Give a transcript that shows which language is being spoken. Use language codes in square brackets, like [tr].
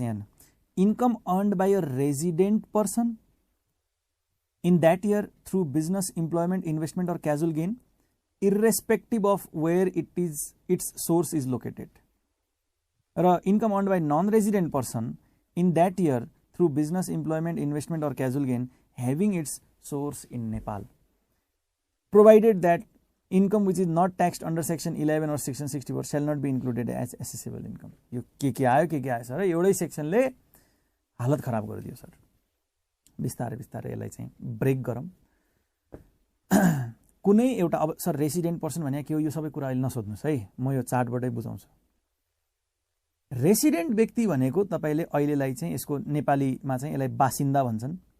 [en] यहाँ income earned by a resident person in that year through business, employment, investment or casual gain irrespective of where its source is located. र income earned by non-resident person in that year through business, employment, investment or casual gain having its source in Nepal, provided that income which is not taxed under section 11 or section 64 shall not be included as assessable income. [ne] यो के आयो sir, एउटै सेक्सनले हालत खराब गरिदियो sir. बिस्तारै यसलाई चाहिँ ब्रेक गरौँ। कुनै एउटा अब सर रेसिडेन्ट पर्सन भने के हो यो सबै कुरा अहिले नसोध्नुहोस् है, म यो चार्टबाटै बुझाउँछु। रेसिडेन्ट व्यक्ति भनेको तपाईँले अहिलेलाई चाहिँ यसको नेपालीमा चाहिँ यसलाई बासिन्दा भन्छन्।